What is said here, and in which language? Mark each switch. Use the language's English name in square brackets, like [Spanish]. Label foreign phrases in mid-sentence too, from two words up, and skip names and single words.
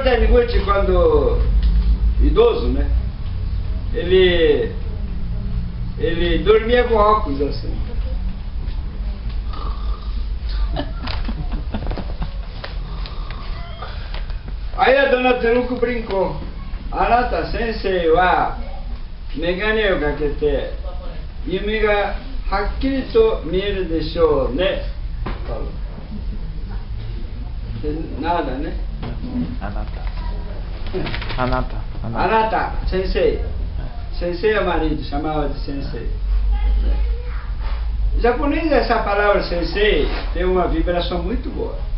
[Portuguese] Taniguchi, quando idoso, né, ele dormia com óculos assim. Aí a dona Teruko brincou. [Japanese] あなた先生は眼鏡をかけてゆみがはっきりと見えるでしょうね. [Portuguese] Falou. Nada, né? [Japanese] あなた、先生. [Portuguese] Sensei é marido, chamava de sensei. Em japonês, essa palavra sensei tem uma vibração muito boa.